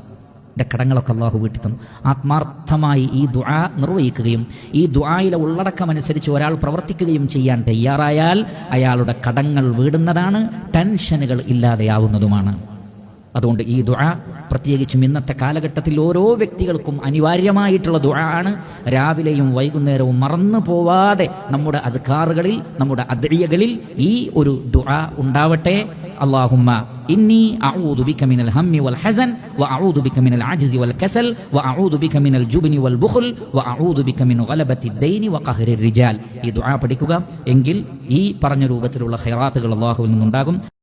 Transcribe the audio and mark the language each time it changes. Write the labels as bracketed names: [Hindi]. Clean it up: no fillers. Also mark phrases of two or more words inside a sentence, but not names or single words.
[Malayalam] ആത്മാർത്ഥമായി ഈ ദുആ നിർവഹിക്കുകയും ഈ ദുആയിലെ ഉള്ളടക്കമനുസരിച്ച് ഒരാൾ പ്രവർത്തിക്കുകയും ചെയ്യാൻ തയ്യാറായാൽ അയാളുടെ കടങ്ങൾ വീടുന്നതാണ്, ടെൻഷനുകൾ ഇല്ലാതെയാവുന്നതുമാണ്. അതുകൊണ്ട് ഈ ദുആ പ്രത്യേകിച്ചും ഇന്നത്തെ കാലഘട്ടത്തിൽ ഓരോ വ്യക്തികൾക്കും അനിവാര്യമായിട്ടുള്ള ദുആ ആണ്. രാവിലെയും വൈകുന്നേരവും മറന്നു പോവാതെ നമ്മുടെ അദ്കാറുകളിൽ, നമ്മുടെ അദ്ഇയകളിൽ ഈ ഒരു ദുആ ഉണ്ടാവട്ടെ. [Arabic] اللهم إني أعوذ بك من الهم والحزن وأعوذ بك من العجز والكسل وأعوذ بك من الجبن والبخل وأعوذ بك من غلبة الدين وقهر الرجال. [Malayalam] ഈ ദുആ പഠിക്കുക എങ്കിൽ ഈ പറഞ്ഞ രൂപത്തിലുള്ള ഖൈറാത്തുകൾ അല്ലാഹുവിൽ നിന്നുണ്ടാകും.